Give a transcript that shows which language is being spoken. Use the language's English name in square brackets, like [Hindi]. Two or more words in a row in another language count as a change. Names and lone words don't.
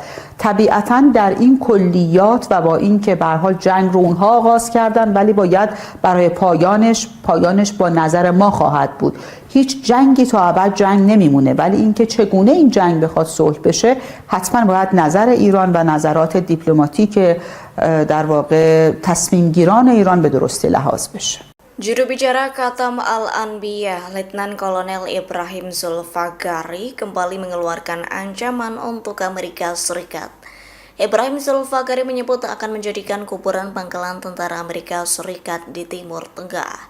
[Persian] طبیعتاً در این کلیات و با این که به هر حال جنگ رو اونها آغاز کردن، ولی باید برای پایانش با نظر ما خواهد بود. هیچ جنگی تا ابد جنگ نمیمونه، ولی اینکه چگونه این جنگ بخواد صلح بشه، حتما باید نظر ایران و نظرات دیپلماتیک در واقع تصمیم گیران ایران به درستی لحاظ بشه. [Indonesian] Juru bicara Khatam Al-Anbiya, Letnan Kolonel Ibrahim Zulfagari kembali mengeluarkan ancaman untuk Amerika Serikat. Ibrahim Zulfagari menyebut akan menjadikan kuburan pangkalan tentara Amerika Serikat di Timur Tengah.